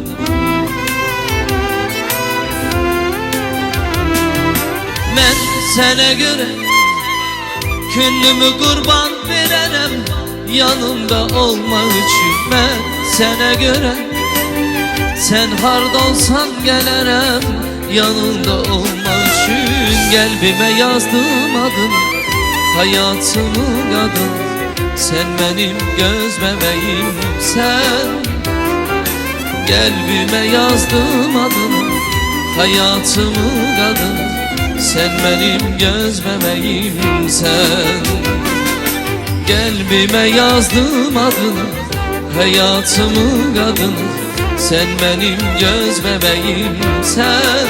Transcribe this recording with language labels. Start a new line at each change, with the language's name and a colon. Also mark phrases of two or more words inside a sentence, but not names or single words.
Azerbaijani: Mən sənə görə könlümü qurban verərəm, yanımda olmaq üçün. Mən sənə görə, sən harda olsan gələrəm, yanında olmaq üçün. Qəlbimə yazdım adın, hayatımın qadın,
Turkish: sen benim göz bebeğimsen.
Azerbaijani: Qəlbimə yazdım adını, hayatımın qadın,
Turkish: sen benim göz bebeğimsen.
Azerbaijani: Qəlbimə yazdım adını, hayatımın qadın,
Turkish: sen benim göz bebeğimsen.